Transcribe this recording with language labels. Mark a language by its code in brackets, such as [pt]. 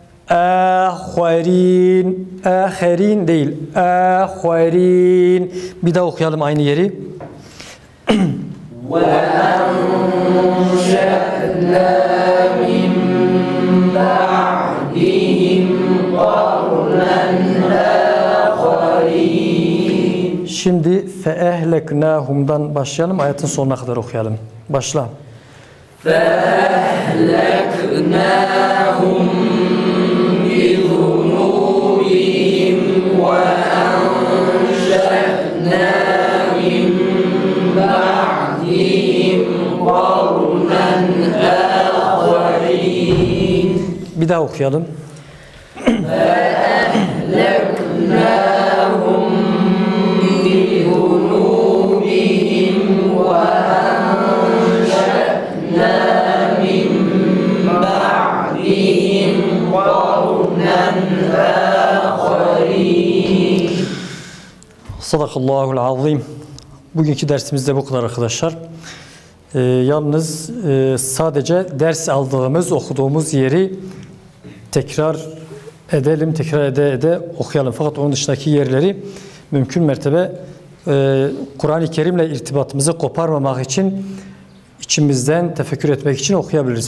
[tr] Ahirin, ahirin değil. Ahirin. Bir daha okuyalım aynı yeri. [ar] وأنشأنا من بعدهم قرنا آخرين [tr] Şimdi feehleknahum'dan başlayalım. Ayetin sonuna kadar okuyalım. Başla. [ar] فأهلكناهم بذنوبهم وأنشأنا من بعدهم قرنا آخرين [tr] Bir daha okuyalım. [ar] فأهلكناهم بذنوبهم وأنشأنا من بعدهم قرنا آخرين [tr] Sadakallahul azim. Bugünkü dersimiz de bu kadar arkadaşlar. Yalnız sadece ders aldığımız, okuduğumuz yeri tekrar edelim, tekrar ede okuyalım. Fakat onun dışındaki yerleri mümkün mertebe Kur'an-ı Kerim'le irtibatımızı koparmamak için içimizden tefekkür etmek için okuyabiliriz.